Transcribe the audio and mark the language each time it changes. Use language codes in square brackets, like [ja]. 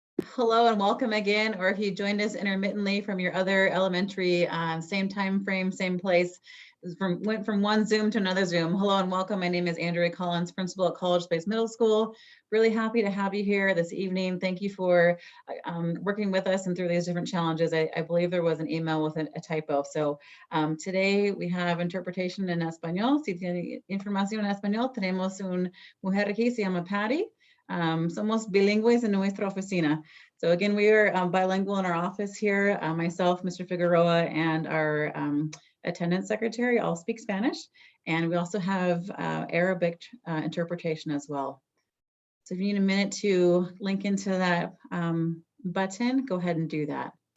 [en] Hello and welcome again, or if you joined us intermittently from your other elementary, same time frame, same place, went from one Zoom to another Zoom. Hello and welcome. My name is Andrea Collins, principal at College Space Middle School. Really happy to have you here this evening. Thank you for working with us and through these different challenges. I believe there was an email with a typo. So today we have interpretation in Español. [es] Si tiene información en Español, tenemos una mujer aquí, se llama Patty. Somos bilingües en nuestra oficina. [en] So again, we are bilingual in our office here. Myself, Mr. Figueroa, and our attendance secretary all speak Spanish. And we also have Arabic interpretation as well. So if you need a minute to link into that button, go ahead and do that.